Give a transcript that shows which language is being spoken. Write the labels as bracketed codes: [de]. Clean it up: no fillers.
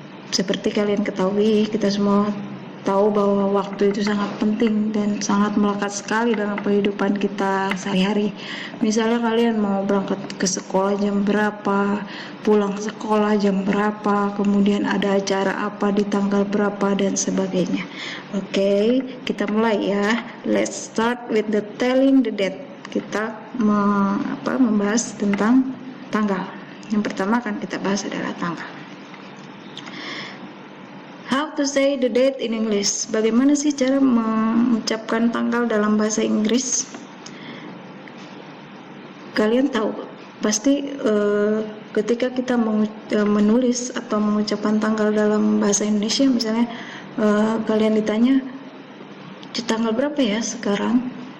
[id] Seperti kalian ketahui, kita semua tahu bahwa waktu itu sangat penting dan sangat melekat sekali dalam kehidupan kita sehari-hari. Misalnya kalian mau berangkat ke sekolah jam berapa, pulang sekolah jam berapa, kemudian ada acara apa di tanggal berapa dan sebagainya. Oke, kita mulai ya. [en] Let's start with the telling the date. [id] Kita membahas tentang tanggal. Yang pertama akan kita bahas adalah tanggal. [en] How to say the date in English? [id] Bagaimana sih cara mengucapkan tanggal dalam bahasa Inggris? Kalian tahu pasti ketika kita menulis atau mengucapkan tanggal dalam bahasa Indonesia, misalnya kalian ditanya di tanggal berapa ya sekarang?